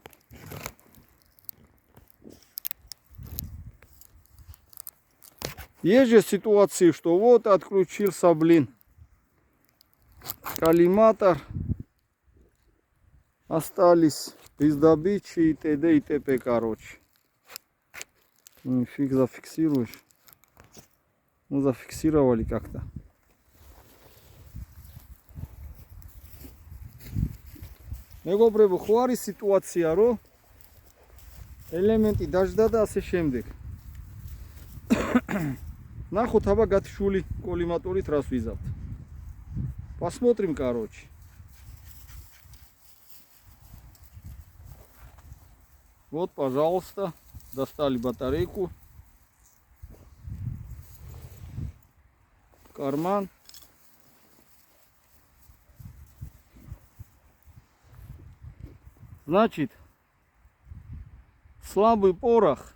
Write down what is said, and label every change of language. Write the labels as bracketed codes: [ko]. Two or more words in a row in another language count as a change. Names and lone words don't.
[ru] Есть же ситуации, что вот отключился, блин, коллиматор. Остались без добычи и т.д. и т.п. короче. Ну, фиг зафиксируешь. Ну, зафиксировали как-то. [ka] მეგობრებო, ხო არის სიტუაცია, რომ ელემენტი დაждდა და ასე შემდეგ. ნახოთ აბა გათშული коллиматорით რას ვიზავთ. [ru] Посмотрим, короче. Вот, пожалуйста, достали батарейку. В карман. Значит, слабый порох.